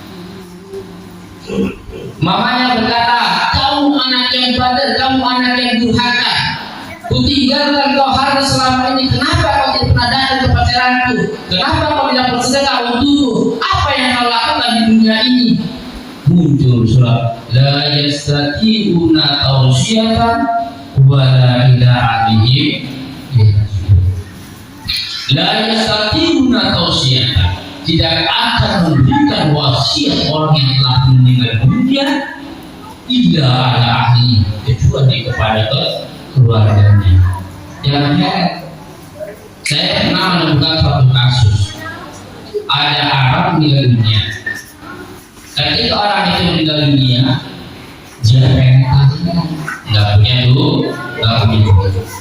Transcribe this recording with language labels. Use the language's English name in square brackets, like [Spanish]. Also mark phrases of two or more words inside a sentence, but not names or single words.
[Indonesian] Mamanya berkata, kamu anak yang badar, kamu anak yang durhaka. Kutinggalkan kau harta selama ini. Kenapa kau tidak pernah datang ke pacaranku? Kenapa kau tidak bersedekah untukku? Apa yang kau lakukan di dunia ini? Muncul surat [Arabic] لا يستطيعون توصية ولا إلى أهلهم لا يستطيعون توصية, [Indonesian] tidak akan memberikan wasiat orang yang telah meninggal dunia [Arabic] إلا على أهل, [Indonesian] kecuali kepada keluarganya. Jangan heran, saya pernah menemukan suatu kasus. Ada Arab meninggal dunia. Ketika orang itu meninggal dunia, dia pengen nggak punya duit, nggak punya duit.